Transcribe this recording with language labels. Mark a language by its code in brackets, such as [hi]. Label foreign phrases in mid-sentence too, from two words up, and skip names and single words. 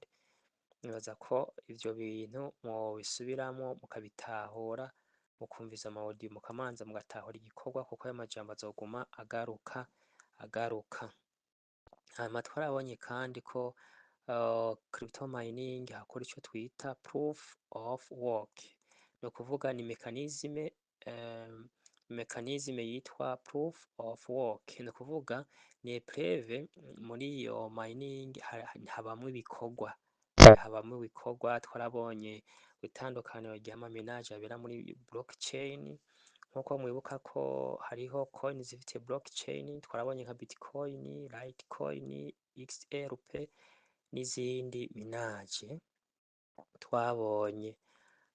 [rn] Nibaza ko ivyo bintu mubisubiramo mukabitahura, mukumviza amaudio, mukamanza mugatahura igikorwa, kuko ayo majambo azoguma agaruka. Hama twarabonye kandi ko [en] crypto mining [rn] hakora ico twita [en] proof of work. [rn] No kuvuga ni mekanizme yitwa [en] proof of work. [rn] No kuvuga ni preve muri iyo mining habamwe ibikorwa. Twarabonye itandukaniro ry'amamenage abera muri blockchain. Nkuko mwibuka ko hariho coin zifite blockchain, twarabonye nka Bitcoin, Litecoin, XRP n'izindi minage twabonye.